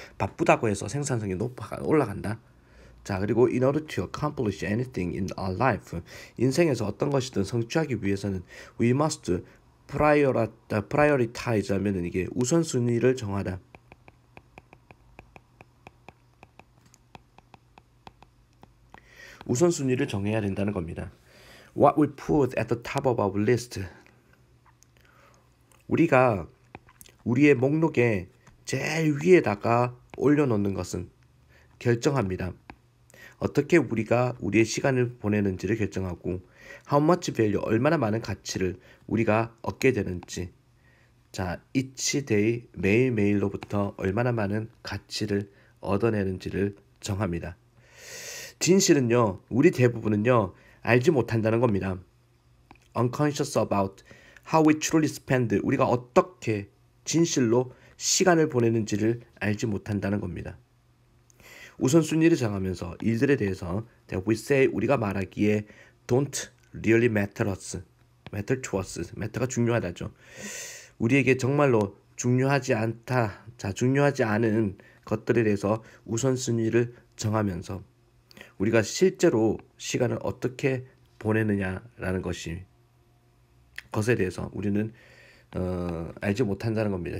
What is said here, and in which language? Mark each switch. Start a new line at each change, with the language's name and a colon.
Korean: 바쁘다고 해서 생산성이 올라간다. 자 그리고
English: in order to accomplish anything in our life
Korean: 인생에서 어떤 것이든 성취하기 위해서는
English: we must prioritize
Korean: 하면은 이게 우선순위를 정하다. 우선순위를 정해야 된다는 겁니다.
English: What we put at the top of our list.
Korean: 우리가 우리의 목록에 제일 위에다가 올려놓는 것은 결정합니다. 어떻게 우리가 우리의 시간을 보내는지를 결정하고
English: how much value,
Korean: 얼마나 많은 가치를 우리가 얻게 되는지 자,
English: each day,
Korean: 매일매일로부터 얼마나 많은 가치를 얻어내는지를 정합니다. 진실은요, 우리 대부분은요, 알지 못한다는 겁니다.
English: Unconscious about how we truly spend,
Korean: 우리가 어떻게 진실로 시간을 보내는지를 알지 못한다는 겁니다. 우선순위를 정하면서 일들에 대해서
English: that we say,
Korean: 우리가 말하기에
English: don't really matter to us,
Korean: matter가 중요하다죠. 우리에게 정말로 중요하지 않다, 자 중요하지 않은 것들에 대해서 우선순위를 정하면서 우리가 실제로 시간을 어떻게 보내느냐라는 것에 대해서 우리는 알지 못한다는 겁니다.